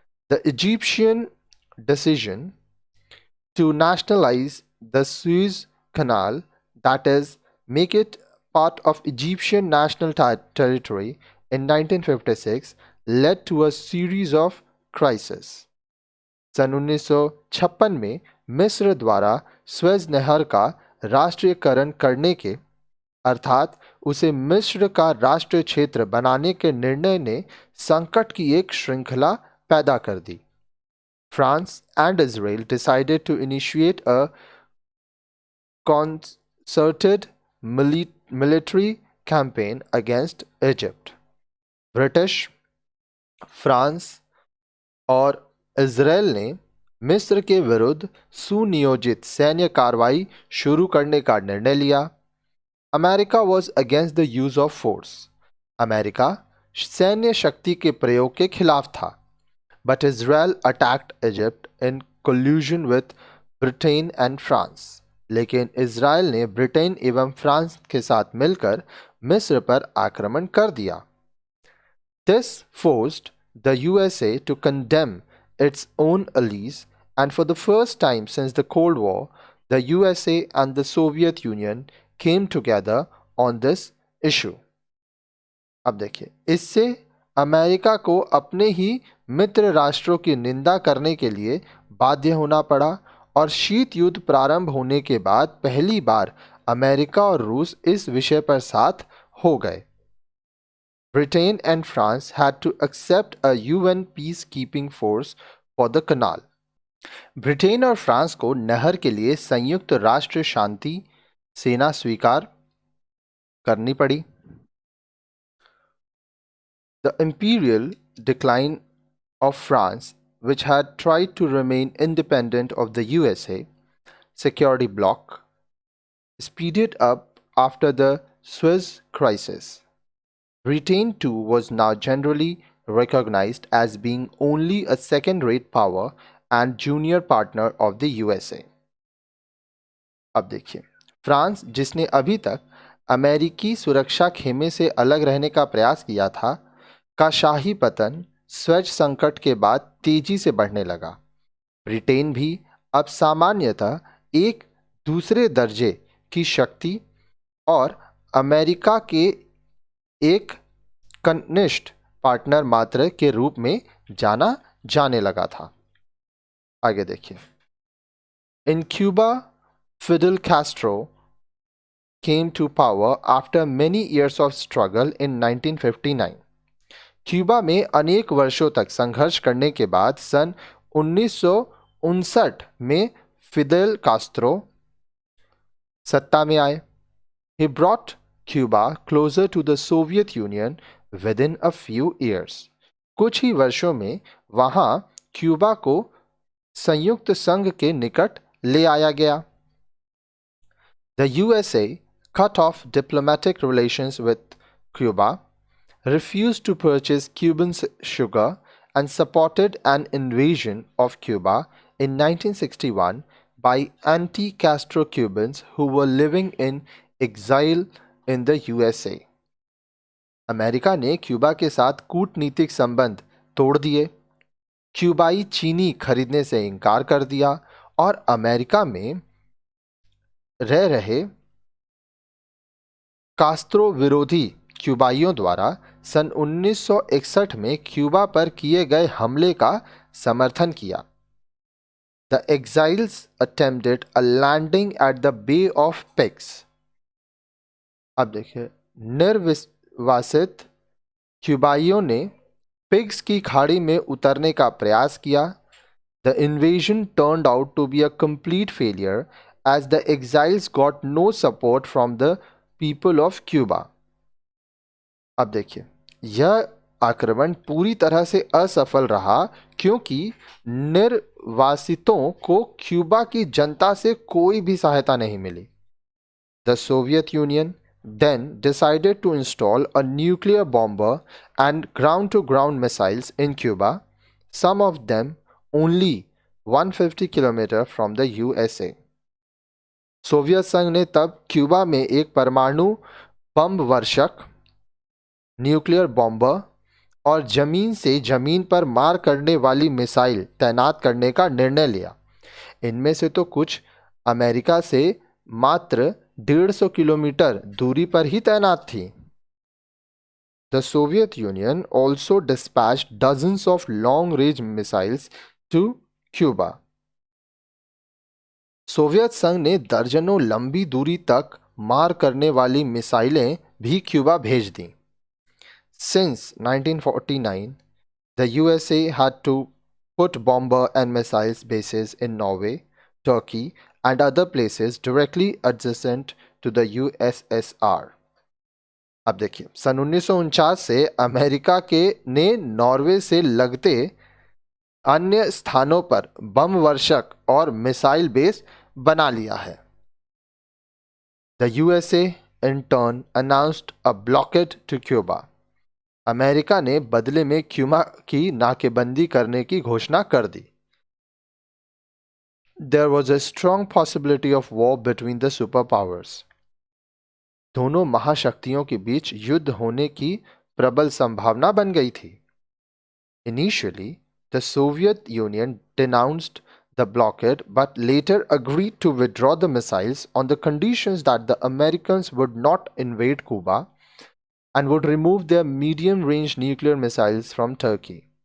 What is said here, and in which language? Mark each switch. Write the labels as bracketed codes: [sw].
[en] The Egyptian decision to nationalize the Suez Canal, that is, make it part of Egyptian national territory in 1956, led to a series of crises. [hi] सन 1956 में मिस्र द्वारा Suez नहर का राष्ट्रीयकरण करने के अर्थात उसे मिस्र का राष्ट्रीय क्षेत्र बनाने के निर्णय ने संकट की एक श्रृंखला पैदा कर दी। [en] France and Israel decided to initiate a concerted military campaign against Egypt. [hi] British, France और इजराइल ने मिस्र के विरुद्ध सुनियोजित सैन्य कार्रवाई शुरू करने का निर्णय लिया। [en] America was against the use of force. [hi] America सैन्य शक्ति के प्रयोग के खिलाफ था। [en] But Israel attacked Egypt in collusion with Britain and France. [hi] लेकिन इजराइल ने ब्रिटेन एवं फ्रांस के साथ मिलकर मिस्र पर आक्रमण कर दिया। [en] This forced the USA to condemn its own allies, and for the first time since the Cold War, the USA and the Soviet Union came together on this issue. [hi] अब देखिए, इससे अमेरिका को अपने ही मित्र राष्ट्रों की निंदा करने के लिए बाध्य होना पड़ा और शीत युद्ध प्रारंभ होने के बाद पहली बार अमेरिका और रूस इस विषय पर साथ हो गए। [en] Britain and France had to accept a UN peacekeeping force for the canal. [hi] Britain और फ्रांस को नहर के लिए संयुक्त राष्ट्र शांति सेना स्वीकार करनी पड़ी। [en] The imperial decline of France, which had tried to remain independent of the USA security bloc, speeded up after the Suez crisis. Britain too was now generally recognized as being only a second-rate power and junior partner of the USA. [hi] अब देखिए, France जिसने अभी तक अमेरिकी सुरक्षा खेमे से अलग रहने का प्रयास किया था, का शाही पतन स्वेज संकट के बाद तेजी से बढ़ने लगा। ब्रिटेन भी अब सामान्यतः एक दूसरे दर्जे की शक्ति और अमेरिका के एक कनिष्ठ पार्टनर मात्र के रूप में जाना जाने लगा था। आगे देखिए, [en] In Cuba Fidel Castro came to power after many years of struggle in 1959. [hi] Cuba में अनेक वर्षों तक संघर्ष करने के बाद सन 1959 में फिदेल कास्त्रो सत्ता में आए। [en] He brought Cuba closer to the Soviet Union within a few years. [hi] कुछ ही वर्षों में वहां क्यूबा को संयुक्त संघ के निकट ले आया गया। [en] The USA cut off diplomatic relations with Cuba, refused to purchase Cuban sugar, and supported an invasion of Cuba in 1961 by anti-Castro Cubans who were living in exile in the USA. [hi] America ने Cuba के साथ कूटनीतिक संबंध तोड़ दिए, क्यूबाई चीनी खरीदने से इनकार कर दिया और अमेरिका में रह रहे कास्त्रो विरोधी क्यूबाइयों द्वारा सन 1961 में क्यूबा पर किए गए हमले का समर्थन किया। [en] The exiles attempted a landing at the Bay of Pigs. [hi] अब देखिए, निर्वासित क्यूबाइयों ने पिग्स की खाड़ी में उतरने का प्रयास किया। [en] The invasion turned out to be a complete failure as the exiles got no support from the people of Cuba. [hi] अब देखिए, यह आक्रमण पूरी तरह से असफल रहा क्योंकि निर्वासितों को क्यूबा की जनता से कोई भी सहायता नहीं मिली। [en] The Soviet Union then decided to install a nuclear bomber and ground to ground missiles in Cuba, some of them only 150 kilometers from the USA. [hi] Soviet संघ ने तब क्यूबा में एक परमाणु बम वर्षक न्यूक्लियर बॉम्बर और जमीन से जमीन पर मार करने वाली मिसाइल तैनात करने का निर्णय लिया। इनमें से तो कुछ अमेरिका से मात्र 150 किलोमीटर दूरी पर ही तैनात थी। [en] The Soviet Union also dispatched dozens of long-range missiles to Cuba. [hi] Soviet संघ ने दर्जनों लंबी दूरी तक मार करने वाली मिसाइलें भी क्यूबा भेज दी। [en] Since 1949, the USA had to put bomber and missiles bases in Norway, Turkey, and other places directly adjacent to the USSR. [hi] अब देखिए, सन 1949 से अमेरिका के ने नॉर्वे से लगते अन्य स्थानों पर बम वर्षक और मिसाइल बेस बना लिया है। [en] The USA in turn announced a blockade to Cuba. [hi] America ने बदले में क्यूबा की नाकेबंदी करने की घोषणा कर दी। [en] There was a strong possibility of war between the superpowers. [hi] दोनों महाशक्तियों के बीच युद्ध होने की प्रबल संभावना बन गई थी। [en] Initially, the Soviet Union denounced the blockade but later agreed to withdraw the missiles on the conditions that the Americans would not invade Cuba and would remove their medium-range nuclear missiles from Turkey.